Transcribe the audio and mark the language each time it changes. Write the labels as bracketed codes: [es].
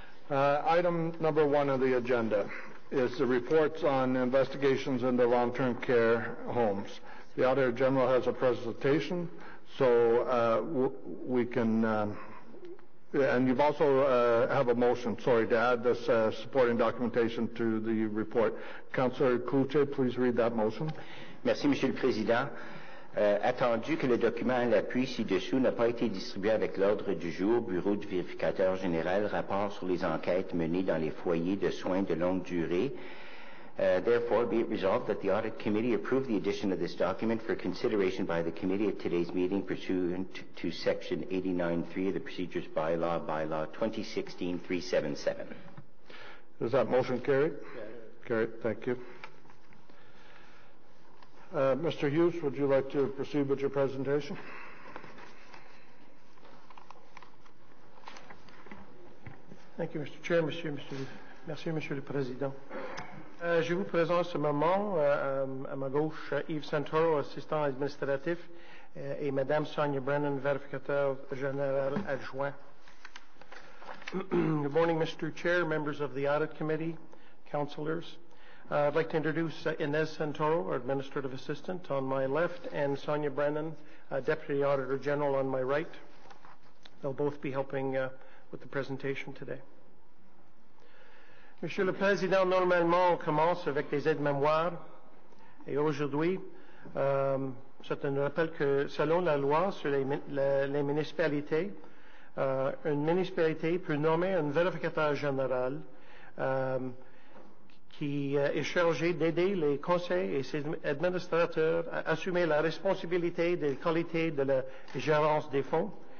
[en] Item number 1 of the agenda is the reports on investigations into long-term care homes. The Auditor General has a presentation, so we can, and you've also have a motion, to add this supporting documentation to the report. Councillor Cloutier, please read that motion. [fr] Merci, Monsieur le Président. Attendu que le document à l'appui ci-dessous n'a pas été distribué avec l'ordre du jour, Bureau du vérificateur général, rapport sur les enquêtes menées dans les foyers de soins de longue durée. [en] Therefore, be it resolved that the Audit Committee approve the addition of this document for consideration by the Committee at today's meeting pursuant to Section 89.3 of the Procedures Bylaw, Bylaw 2016-377. Is that motion carried? Yes. Carried. Thank you. Mr. Hughes, would you like to proceed with your presentation? Thank you, Mr. Chair. [fr] Merci, Monsieur le Président. Je vous présente ce moment à ma gauche Yves Santoro, assistant administratif, et Madame Sonia Brennan, vérificateur général adjoint. [en] Good morning, Mr. Chair, members of the Audit Committee, councillors. I'd like to introduce Inez Santoro, our Administrative Assistant, on my left, and Sonia Brennan, Deputy Auditor General, on my right. They'll both be helping with the presentation today. [fr] Monsieur le Président, normalement, on commence avec les aides-mémoires. Et aujourd'hui, c'est un rappel que, selon la loi sur les municipalités, une municipalité peut nommer un vérificateur général qui est chargé d'aider les conseils et ses administrateurs à assumer la responsabilité de la qualité de la gérance des fonds.